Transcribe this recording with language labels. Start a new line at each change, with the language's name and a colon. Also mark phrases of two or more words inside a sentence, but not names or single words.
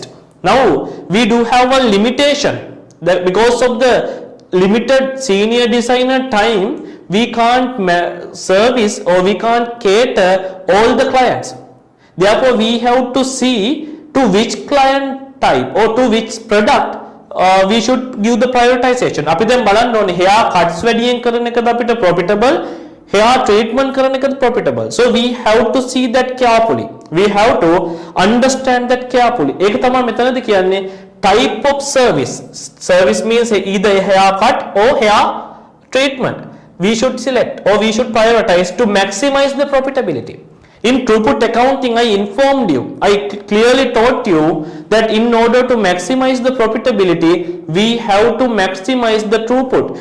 English: Now we do have a limitation that because of the limited senior designer time, we can't service or we can't cater all the clients. Therefore, we have to see to which client type or to which product we should give the prioritization.
Sinhala: අපි දැන් බලන්න ඕනේ
English: hair cuts
Sinhala: වැඩියෙන් කරන එකද අපිට profitable,
English: hair treatment
Sinhala: කරන එකද profitable.
English: So we have to see that carefully. We have to understand that carefully.
Sinhala: ඒක තමයි මෙතනදී කියන්නේ
English: type of service. Service means either hair cut or hair treatment we should select or we should prioritize to maximize the profitability. In throughput accounting, I informed you, I clearly taught you that in order to maximize the profitability, we have to maximize the throughput.